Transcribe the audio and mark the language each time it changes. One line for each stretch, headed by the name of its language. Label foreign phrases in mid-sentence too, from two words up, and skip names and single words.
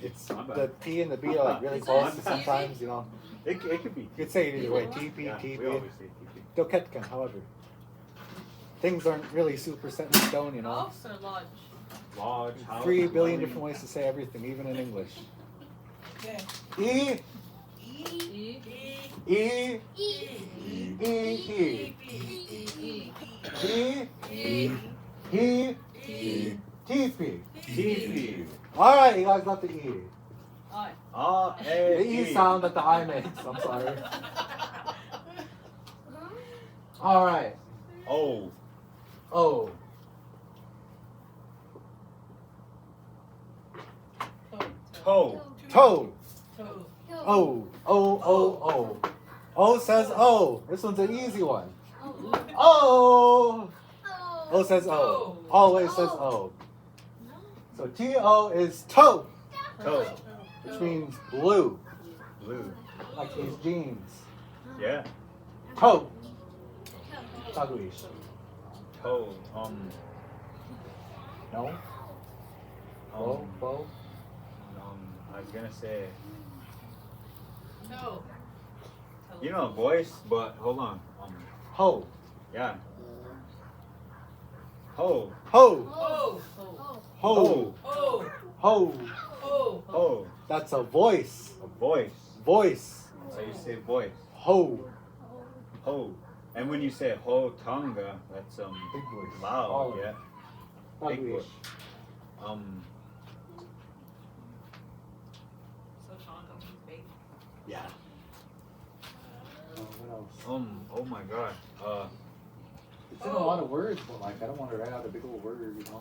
English: it's My bad. the T and the B are like really Is close that sometimes, you know. It could be. You could say it either way. TP, Yeah, we TP. always say TP. Doketkin, however. Things aren't really super set in stone, you know. house or lodge? Lodge, house, 3 billion dwelling. different ways to say everything, even in English. Okay. E. E. E. E. E. E. E. E. He. TP. TP. Alright, you guys got the E. I. Ah, The E sound that the I makes. I'm sorry. Alright. Oh. O. Toe. Toe. Toe. O. O. O. O. O says O. This one's an easy one. O. O says O. Always says O. So T-O is toe, Toe. which means blue, Blue. like these jeans. Yeah. Toe. Taglish. Toe. No? Bo? Bo? I was gonna say, Toe. you know, voice, but hold on. Ho. Yeah. Ho. Ho. Oh. Ho. Oh. Ho. Oh. Ho. That's a voice. A voice. Voice. So you say voice. Ho. Ho. And when you say ho tonga, that's Big voice. loud, All of yeah. it. Big Taglish. voice. So Sean comes with bake. Yeah. What else? Oh my god. It's in a lot of words, but like I don't want to write out a big old word, you know.